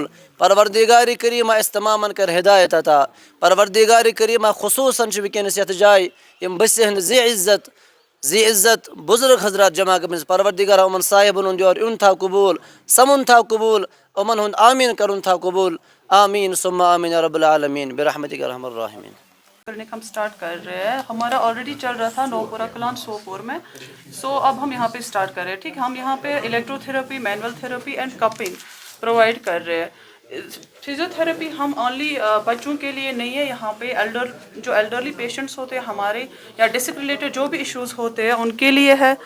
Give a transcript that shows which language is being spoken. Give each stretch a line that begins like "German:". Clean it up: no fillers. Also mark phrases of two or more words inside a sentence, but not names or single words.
Kashmiri: پروردگارِ کریٖمہ اَسہِ تمامن کر ہدایت عطا. پروردگارِ کریٖمہ خصوٗصاً چھِ وٕنکیٚنس یتھ جایہِ یِم بٔسہِ ہٕنٛدۍ ذی عزت بُزرگ حضرات جمع گٔمٕتۍ، پروردگارہ یِمن صاحبن ہُنٛد یور یُن تھاو قبوٗل، سمُن تھاو قبوٗل، یِمن ہُنٛد آمیٖن کرُن تھاو قبوٗل.
Arabic: آمیٖن ثم آمیٖن یا رب العالمیٖن برحمتک ارحم الراحمین.
Urdu: ہم اسٹارٹ کر رہے ہیں. ہمارا آلریڈی چل رہا تھا نوپورہ کلان سوپور میں. اب ہم یہاں پہ اسٹارٹ کر رہے ہیں. ٹھیک ہے، ہم یہاں پہ
English: electro therapy, manual therapy and cupping
Urdu: پرووائڈ کر رہے ہیں.
English: physio therapy
Urdu: ہم اونلی بچوں کے لیے نہیں ہے، یہاں پہ جو
English: elderly patients
Urdu: ہوتے ہیں ہمارے یا
English: disc related
Urdu: جو بھی ایشوز ہوتے ہیں ان کے لیے ہے.